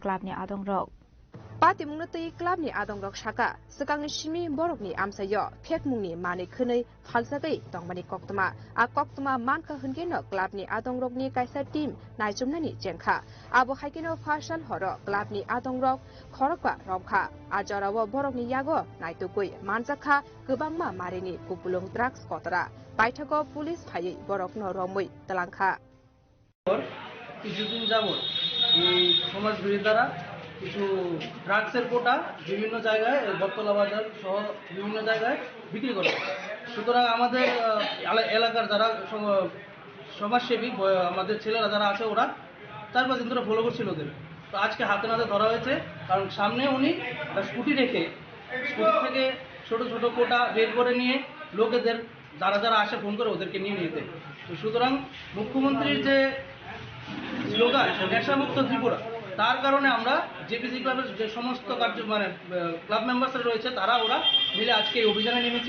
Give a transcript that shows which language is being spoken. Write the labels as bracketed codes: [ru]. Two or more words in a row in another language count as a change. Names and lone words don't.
[trp] Club ni Adong Rok Pati Munati Club ni Adong Rok Shaka Sakang Shimi Borok ni Amsayo Pet Muni Mani Kune Halsagai Dongmani Koktama A Koktama Manka Hungino Club ni Adong Rok ni Kaisa Team Naijumnani Jenka Abo Hakino Fashal Horo Club ni Adong Rok Khorokwa Romka Ajarawa Borok ni Yago Naitukui Manzaka Gubangma Marini Pupulung Drugs Kotara Paithago Police Pai Borok no Romui Talangka [bn] কিছুদিন যাবত এই সমাজ বিরোধীরা কিছু ড্রাগসের কোটা বিভিন্ন জায়গায় বটতলা বাজার সহ বিভিন্ন জায়গায় বিক্রি করে সুতরাং আমাদের এলাকার যারা সমাজসেবী আমাদের ছেলেরা যারা আছে ওরা 4-5 দিন ধরে ফলো করছিল ওদের তো আজকে হাতে নাতে ধরা হয়েছে কারণ সামনে উনি স্কুটি রেখে স্কুটি থেকে ছোট ছোট কোটা বের করে নিয়ে লোকেদের যারা যারা আসে ফোন করে ওদেরকে নিয়ে নিতে তো সুতরাং মুখ্যমন্ত্রীর যে স্লোগান নেশামুক্ত ত্রিপুরা তার কারণে আমরা জেপিসি ক্লাবের যে সমস্ত মানে [en] club members [bn] রয়েছে ওরা মিলে আজকে এই অভিযানে নেমেছি।